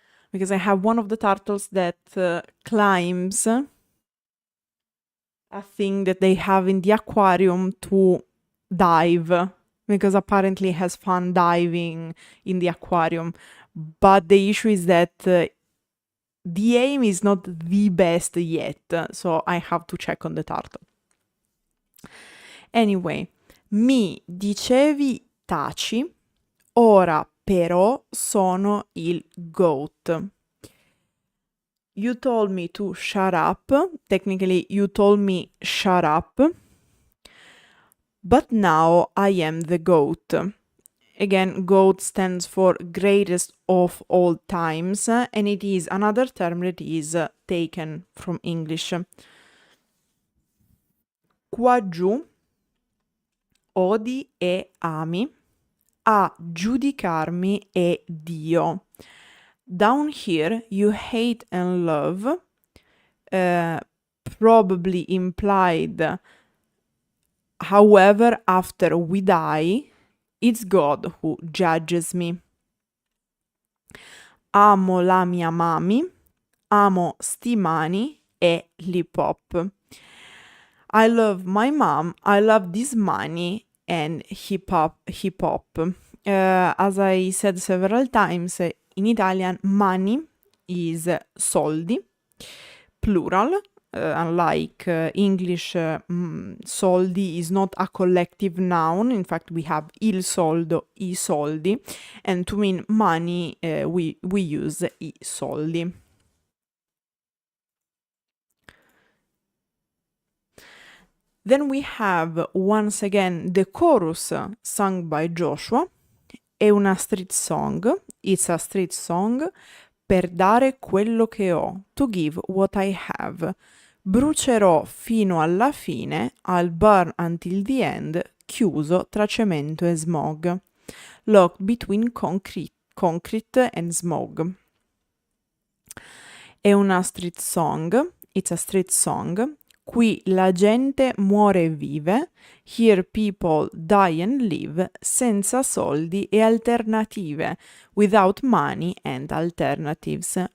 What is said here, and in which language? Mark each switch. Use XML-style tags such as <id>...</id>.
<en>Because I have one of the turtles that climbs a thing that they have in the aquarium to dive, because apparently has fun diving in the aquarium. But the issue is that the aim is not the best yet, so I have to check on the turtle.</en> <it>Anyway, mi dicevi taci, ora però sono il goat.</it> <en>You told me to shut up. Technically, you told me shut up. But now I am the goat. Again, GOAT stands for greatest of all times, and it is another term that is taken from English.</en> <it>Qua giù, odi e ami, a giudicarmi è Dio.</it> <en>Down here, you hate and love, probably implied, however, after we die, it's God who judges me.</en> <it>Amo la mia mami, amo sti mani e l'hip hop.</it> <en>I love my mom, I love this money and hip hop. As I said several times, in Italian money is soldi, plural. Unlike English, soldi is not a collective noun. In fact, we have il soldo, i soldi, and to mean money, we use i soldi. Then we have, once again, the chorus sung by Joshua.</en> <it>È una street song.</it> <en>It's a street song.</en> <it>Per dare quello che ho,</it> <en>to give what I have.</en> <it>Brucerò fino alla fine,</it> <en>I'll burn until the end,</en> <it>chiuso tra cemento e smog.</it> <en>Locked between concrete and smog.</en> <it>È una street song,</it> <en>it's a street song.</en> <it>Qui la gente muore e vive,</it> <en>here people die and live,</en> <it>senza soldi e alternative,</it> <en>without money and alternatives.</en>